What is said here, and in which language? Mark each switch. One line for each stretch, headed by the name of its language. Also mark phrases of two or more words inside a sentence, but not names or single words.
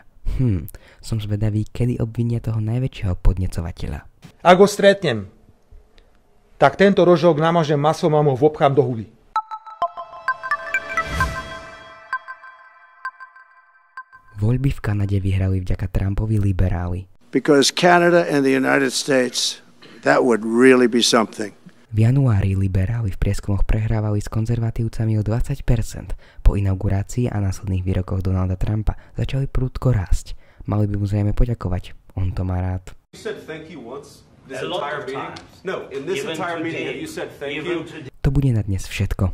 Slovak: Som zvedavý, kedy obvinia toho najväčšieho podnecovateľa. Ak ho stretnem, tak tento rožok namažem masom a ho vopchám do huby. Voľby v Kanade vyhrali vďaka Trumpovi liberáli.
English: Because Canada and the United States, that would really be something.
Slovak: V januári liberáli v prieskumoch prehrávali s konzervatívcami o 20%. Po inaugurácii a následných výrokoch Donalda Trumpa začali prudko rásť. Mali by mu zrejme poďakovať. On to má rád. To bude na dnes všetko.